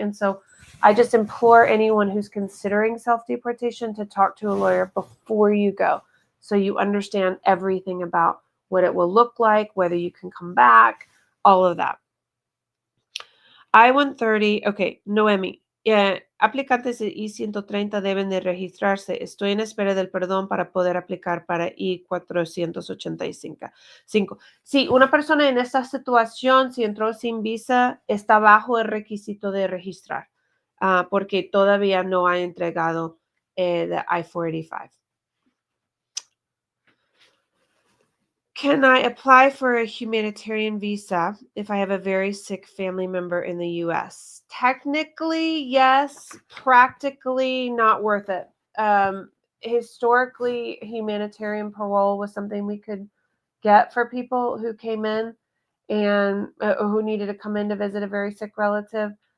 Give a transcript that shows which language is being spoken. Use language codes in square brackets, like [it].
[en] And so I just implore anyone who's considering self-deportation to talk to a lawyer before you go, so you understand everything about what it will look like, whether you can come back, all of that. I-130, okay, Noemi. Yeah, [es] aplicantes de I-130 deben de registrarse. Estoy en espera del perdón para poder aplicar para I-485. Sí, una persona en esta situación, si entró sin visa, está bajo el requisito de registrar, porque todavía no ha entregado el I-485. [en] Can I apply for a humanitarian visa if I have a very sick family member in the U.S.? Technically, yes. Practically, not worth it. Historically, humanitarian parole was something we could get for people who came in and who needed to come in to visit a very sick relative.